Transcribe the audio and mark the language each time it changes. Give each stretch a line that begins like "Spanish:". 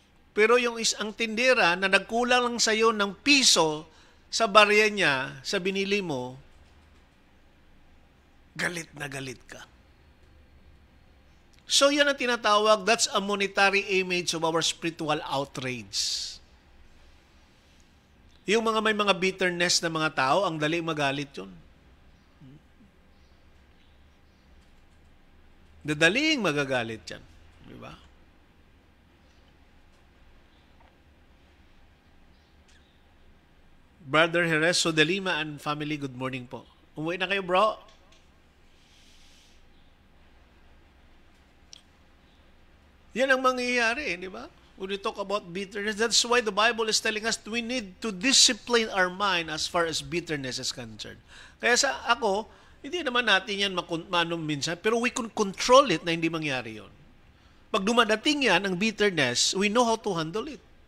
Filipino: Pero yung ang tindera na nagkulang lang sa'yo ng piso sa barya niya, sa binili mo, galit na galit ka. So yan ang tinatawag,
English: that's a monetary image of our spiritual outrage.
Filipino: Yung may mga bitterness na mga tao, ang dali magalit yun. Dadaling magagalit yan. Di ba? Brother Jerez Sodelima and family, good morning po. Umuwi na kayo, bro? Yan ang mangyayari, di ba?
English: When we talk about bitterness, that's why the Bible is telling us we need to discipline our mind as far as bitterness is concerned.
Filipino: Kaya hindi naman natin yan minsan, pero
English: we can control it
Filipino: na hindi mangyari yon. Pag dumadating yan,
English: ang bitterness, we know how to handle it.